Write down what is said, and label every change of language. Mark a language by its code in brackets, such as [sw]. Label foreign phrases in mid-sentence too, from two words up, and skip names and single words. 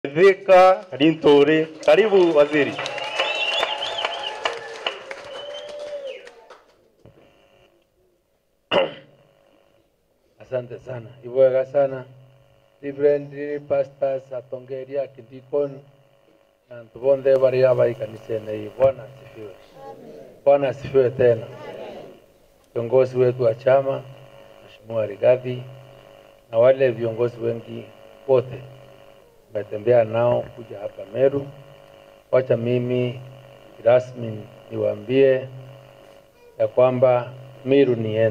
[sw] Thika Linturi, karibu waziri. Asante sana. [mer] Iwega sana. [en] Different pastors [mer] atongeria kidikon na tubonde bari abai [sw] kanisani hii. Bwana asifiwe. Bwana asifiwe tena. Viongozi wetu wa chama, Mheshimiwa Rigathi na wale viongozi wengi wote nimetembea nao kuja hapa Meru. Wacha mimi rasmi niwaambie ya kwamba Meru ni yenu.